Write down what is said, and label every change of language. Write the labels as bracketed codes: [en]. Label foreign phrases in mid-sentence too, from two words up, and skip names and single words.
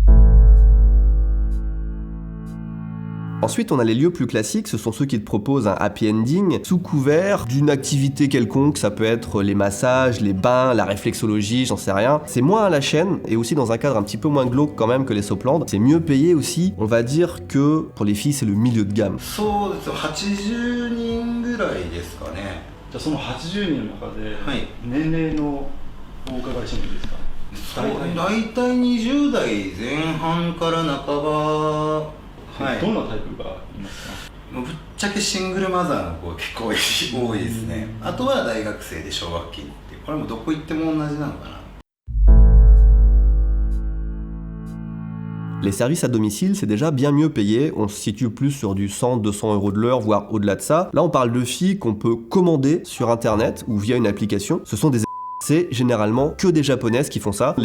[fr] Ensuite, on a les lieux plus classiques, ce sont ceux qui te proposent un [en] happy ending [fr] sous couvert d'une activité quelconque, ça peut être les massages, les bains, la réflexologie, j'en sais rien. C'est moins à la chaîne et aussi dans un cadre un petit peu moins glauque quand même que les Soplandes. C'est mieux payé aussi, on va dire que pour les filles, c'est le milieu de gamme. [ja] そうですよ、80人ぐらいですかね。じゃあその80人の中で、はい、年齢のお伺いしてもいいですか？大体20代前半から半ば。はい、どんなタイプがいますか？ぶっちゃけシングルマザーの子が結構多いですね。あとは大学生で奨学金っていう、これもどこ行っても同じなのかな。 [fr] Les services à domicile, c'est déjà bien mieux payé, on se situe plus sur du 100-200 euros de l'heure, voire au-delà de ça. Là, on parle de filles qu'on peut commander sur internet ou via une application. Ce sont des C'est généralement que des japonaises qui font ça.